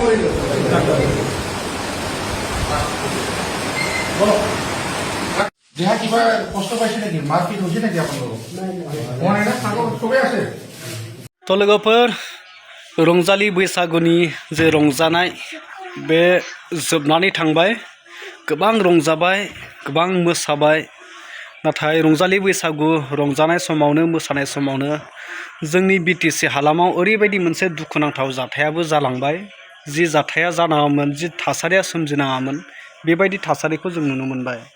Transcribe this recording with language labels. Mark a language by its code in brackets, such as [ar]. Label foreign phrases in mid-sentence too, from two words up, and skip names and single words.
[as] দেহা কিবা কষ্ট পাইছে নাকি মারপিট হৈছে নাকি আপোনালোক সবে আছে [brx] তো लोगोफोर रंजालि बैसागुनि जे रंजानाय बे जोबनानै थांबाय गोबां रंजाबाय गोबां मोसाबाय नाथाय रंजालि बैसागु रंजानाय समावनो मोसानाय समावनो जोंनि बिटिसि हालामाव ओरैबायदि मोनसे दुखुनांथाव जाथायाबो जालांबाय जि जाथाया जानाङामोन जि थासारिया सोमजिनाङामोन बेबायदि थासारिखौ जों नुनो मोनबाय